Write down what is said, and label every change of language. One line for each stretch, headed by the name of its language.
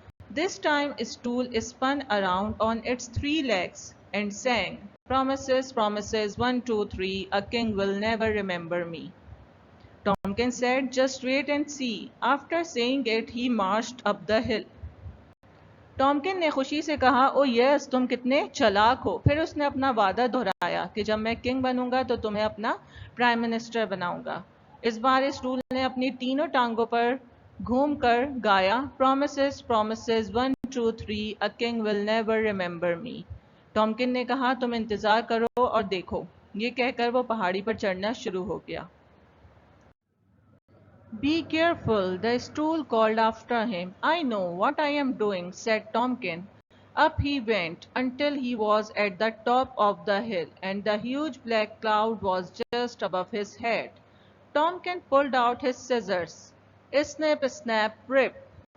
English: This time stool spun around on its three legs and sang, promises, promises, 1, 2, 3, a king will never remember me. Tomkin said, just wait and see. After saying it, he marched up the hill.
Hindi: टॉमकिन ने खुशी से कहा, ओ yes, तुम कितने चालाक हो। फिर उसने अपना वादा दोहराया कि जब मैं किंग बनूंगा तो तुम्हें अपना प्राइम मिनिस्टर बनाऊंगा। इस बार इस रूल ने अपनी तीनों टांगों पर घूमकर गाया,
English: Promises, promises, 1, 2, 3, a king will never remember me.
Hindi: टॉमकिन ने कहा, तुम इंतजार करो और देखो। ये कहकर वो पहाड़ी पर चढ़ना शुरू हो गया।
English: Be careful, the stool called after him. I know what I am doing, said Tomkin. Up he went until he was at the top of the hill, and the huge black cloud was just above his head. Tomkin pulled out his scissors. Snip, snap, rip.